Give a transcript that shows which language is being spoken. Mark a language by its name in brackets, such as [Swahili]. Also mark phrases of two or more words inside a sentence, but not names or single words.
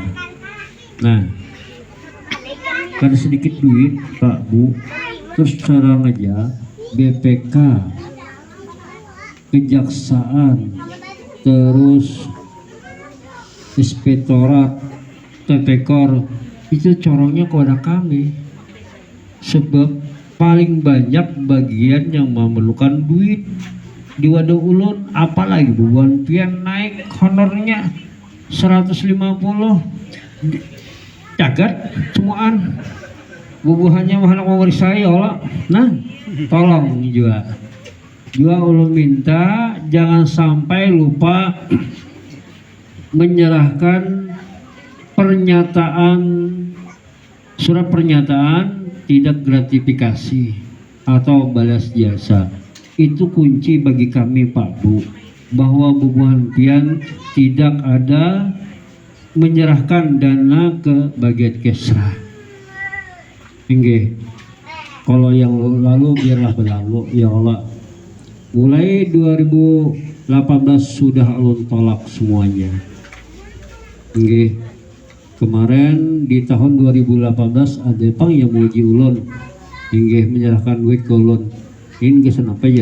[Indonesian] Nah, karena sedikit duit Pak Bu, terus sekarang aja BPK, Kejaksaan, terus Inspektorat, Tipekor itu corongnya kepada kami, sebab paling banyak bagian yang memerlukan duit di wadah ulun, apalagi bubuhan pian naik honornya 150 jagat semuaan bubuhannya mahal ngomong saya Allah. Nah tolong juga ulun minta jangan sampai lupa menyerahkan surat pernyataan tidak gratifikasi atau balas jasa. Itu kunci bagi kami Pak Bu, bahwa bubuhan pian tidak ada menyerahkan dana ke bagian Kesra. Inggih, kalau yang lalu biarlah berlalu [Arabic] يا الله. [Indonesian] Mulai 2018 sudah ulun tolak semuanya. [Banjar] Inggih, kemarin di tahun 2018 ada pang yang menguji ulun, inggih menyerahkan duit ke ulun. [Indonesian] Ini kesan apa ya?